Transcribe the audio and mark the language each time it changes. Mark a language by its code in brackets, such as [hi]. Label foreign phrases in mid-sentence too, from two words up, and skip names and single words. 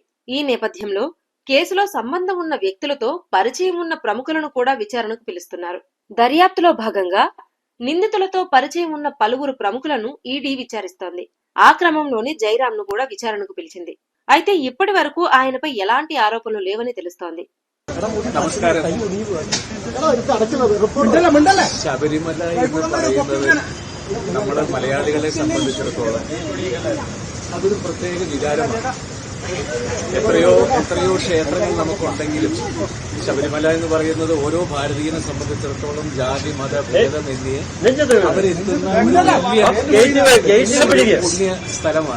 [te] ఈ నేపథ్యంలో కేసులో సంబంధం ఉన్న వ్యక్తులతో పరిచయం ఉన్న ప్రముఖులను కూడా విచారణకు పిలుస్తున్నారు. దర్యాప్తులో భాగంగా నిందితులతో పరిచయం ఉన్న పలువురు ప్రముఖులను ఈడీ విచారిస్తోంది. ఆ క్రమంలోనే జయరాంను కూడా విచారణకు పిలిచింది. అయితే ఇప్పటి వరకు ఆయనపై ఎలాంటి ఆరోపణలు లేవని తెలుస్తోంది. [ml] നമസ്കാരം. ശബരിമല എന്ന് പറയുന്നത് നമ്മുടെ മലയാളികളെ സംബന്ധിച്ചിടത്തോളം അതൊരു പ്രത്യേക വികാരമാണ്. എത്രയോ ക്ഷേത്രങ്ങൾ നമുക്കുണ്ടെങ്കിലും ശബരിമല എന്ന് പറയുന്നത് ഓരോ ഭാരതീയനെ സംബന്ധിച്ചിടത്തോളം ജാതി മത ഭേദമന്യേ അവരെത്തുന്ന പുണ്യ സ്ഥലമാണ്.